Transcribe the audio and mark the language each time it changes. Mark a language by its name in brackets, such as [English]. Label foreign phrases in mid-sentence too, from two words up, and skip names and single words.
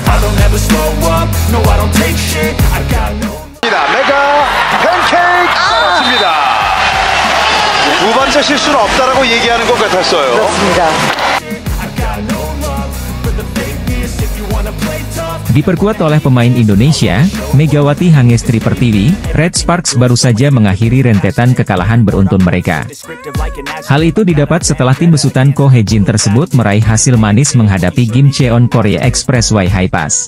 [English] don't ever slow up, no I don't take shit, I got no. [Korean] 메가 팬케이크 떨어집니다. 두 번째 실수는 없다라고 얘기하는 것 같았어요. 그렇습니다. [Indonesian] Diperkuat oleh pemain Indonesia, Megawati Hangestri Pertiwi, Red Sparks baru saja mengakhiri rentetan kekalahan beruntun mereka. Hal itu didapat setelah tim besutan Ko Hye-jin tersebut meraih hasil manis menghadapi Kim Cheon Korea Expressway High Pass.